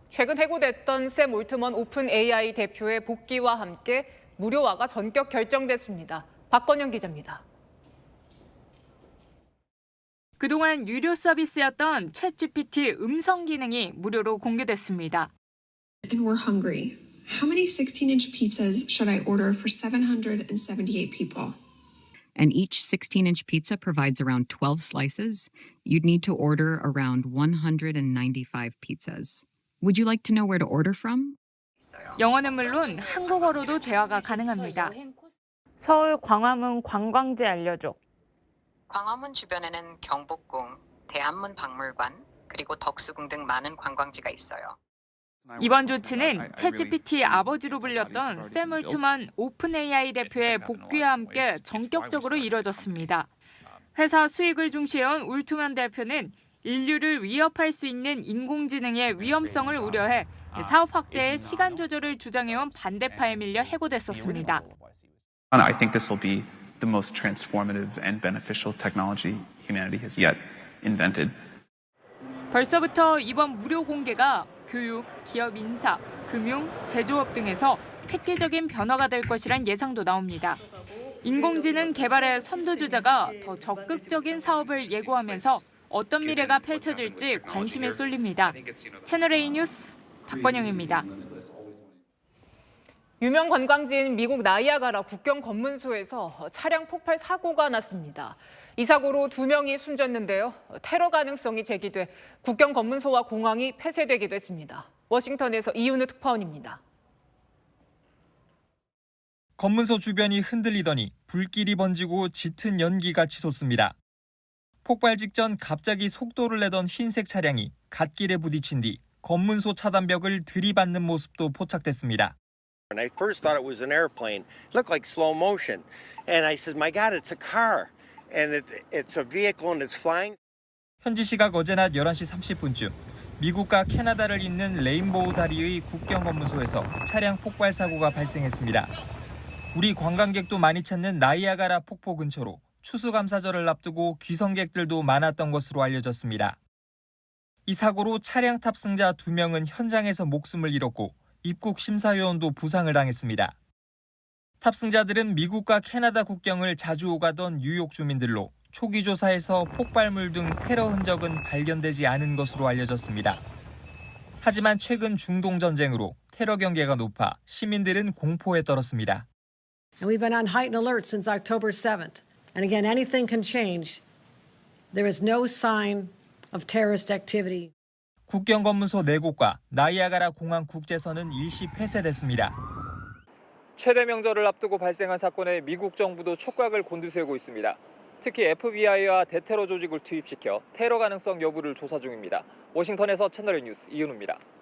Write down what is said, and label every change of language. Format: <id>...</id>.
<ko>최근 해고됐던 샘 올트먼 오픈 AI 대표의 복귀와 함께 무료화가 전격 결정됐습니다. 박건영 기자입니다. 그동안 유료 서비스였던 챗GPT 음성 기능이 무료로 공개됐습니다.</ko> <en>And we're hungry. How many 16-inch pizzas should I order for 778 people? And each 16-inch pizza provides around 12 slices. You'd need to order around 195 pizzas. Would you like to know where to order from?</en> <ko>영어는 물론 한국어로도 대화가 가능합니다. 서울 광화문 관광지 알려줘. 광화문 주변에는 경복궁, 대한문 박물관, 그리고 덕수궁 등 많은 관광지가 있어요. 이번 조치는 챗GPT 아버지로 불렸던 샘 올트먼 오픈 AI 대표의 복귀와 함께 전격적으로 이뤄졌습니다. 회사 수익을 중시해온 올트먼 대표는 인류를 위협할 수 있는 인공지능의 위험성을 우려해 사업 확대에 시간 조절을 주장해온 반대파에 밀려 해고됐었습니다.</ko> <en>I think this will be the most transformative and beneficial technology humanity has yet invented.</en> <ko>벌써부터 이번 무료 공개가 교육, 기업 인사, 금융, 제조업 등에서 획기적인 변화가 될 것이란 예상도 나옵니다. 인공지능 개발의 선두주자가 더 적극적인 사업을 예고하면서 어떤 미래가 펼쳐질지 관심이 쏠립니다. 채널A 뉴스 박건영입니다. 유명 관광지인 미국 나이아가라 국경 검문소에서 차량 폭발 사고가 났습니다. 이 사고로 2명이 숨졌는데요. 테러 가능성이 제기돼 국경 검문소와 공항이 폐쇄되기도 했습니다. 워싱턴에서 이윤우 특파원입니다. 검문소 주변이 흔들리더니 불길이 번지고 짙은 연기가 치솟습니다. 폭발 직전 갑자기 속도를 내던 흰색 차량이 갓길에 부딪힌 뒤 검문소 차단벽을 들이받는 모습도 포착됐습니다.</ko> <en>And I first thought it was an airplane. It looked like slow motion. And I said, my God, it's a car. And it's a vehicle and it's flying.</en> <ko>현지 시각 어제 낮 11시 30분쯤 미국과 캐나다를 잇는 레인보우 다리의 국경 검문소에서 차량 폭발 사고가 발생했습니다. 우리 관광객도 많이 찾는 나이아가라 폭포 근처로 추수감사절을 앞두고 귀성객들도 많았던 것으로 알려졌습니다. 이 사고로 차량 탑승자 2명은 현장에서 목숨을 잃었고 입국 심사요원도 부상을 당했습니다. 탑승자들은 미국과 캐나다 국경을 자주 오가던 뉴욕 주민들로 초기 조사에서 폭발물 등 테러 흔적은 발견되지 않은 것으로 알려졌습니다. 하지만 최근 중동 전쟁으로 테러 경계가 높아 시민들은 공포에 떨었습니다.</ko> <en>And we've been on heightened alert since October 7th. And again, anything can change. There is no sign of terrorist activity.</en> <ko>국경 검문소 4곳과 나이아가라 공항 국제선은 일시 폐쇄됐습니다. 최대 명절을 앞두고 발생한 사건에 미국 정부도 촉각을 곤두세우고 있습니다. 특히 FBI와 대테러 조직을 투입시켜 테러 가능성 여부를 조사 중입니다. 워싱턴에서 채널A 뉴스 이윤우입니다.</ko>